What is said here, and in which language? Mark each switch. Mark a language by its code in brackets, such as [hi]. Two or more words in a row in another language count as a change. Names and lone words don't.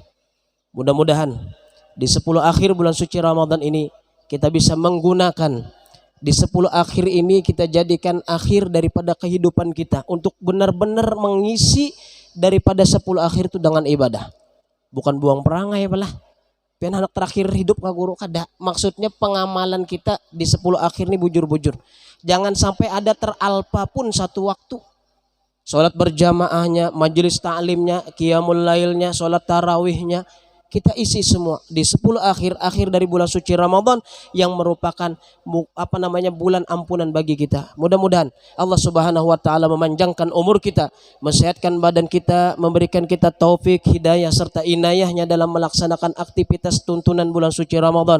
[id] Mudah-mudahan di 10 akhir bulan suci Ramadan ini kita bisa menggunakan, di 10 akhir ini kita jadikan akhir daripada kehidupan kita untuk benar-benar mengisi daripada 10 akhir itu dengan ibadah. Bukan buang perangai apalah. [bjn] Pian anak terakhir hidup ka guru kada. [id] Maksudnya pengamalan kita di 10 akhir ini bujur-bujur. Jangan sampai ada teralpa pun satu waktu. Salat berjamaahnya, majelis ta'limnya, qiyamul lailnya, salat tarawihnya, kita isi semua di 10 akhir dari bulan suci Ramadan yang merupakan bulan ampunan bagi kita. Mudah-mudahan Allah [ar] سبحانه وتعالى [id] memanjangkan umur kita, mensehatkan badan kita, memberikan kita taufik, hidayah serta inayahnya dalam melaksanakan aktivitas tuntunan bulan suci Ramadan.